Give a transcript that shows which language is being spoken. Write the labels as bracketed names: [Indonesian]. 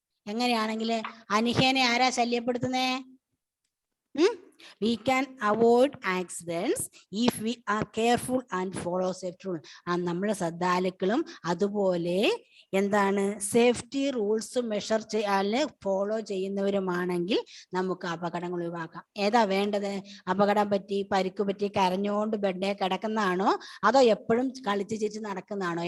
[Malayalam] എങ്ങനെയാണെങ്കിൽ അനിഹേനെ ആരാ ശല്യപ്പെടുത്തുന്നേ? [English] We can avoid accidents if we are careful and follow safety rule. [Malayalam] നമ്മൾ ശ്രദ്ധാലുക്കളും അതുപോലെ എന്താണ് സേഫ്റ്റി റൂൾസ് മെഷർ ഫോളോ ചെയ്യുന്നവരുമാണെങ്കിൽ നമുക്ക് അപകടങ്ങൾ ഒഴിവാക്കാം. ഏതാ വേണ്ടത്? അപകടം പറ്റി പരിക്ക് പറ്റി കരഞ്ഞുകൊണ്ട് ബെഡേ കിടക്കുന്നതാണോ അതോ എപ്പോഴും കളിച്ച് ചിരിച്ച് നടക്കുന്നതാണോ?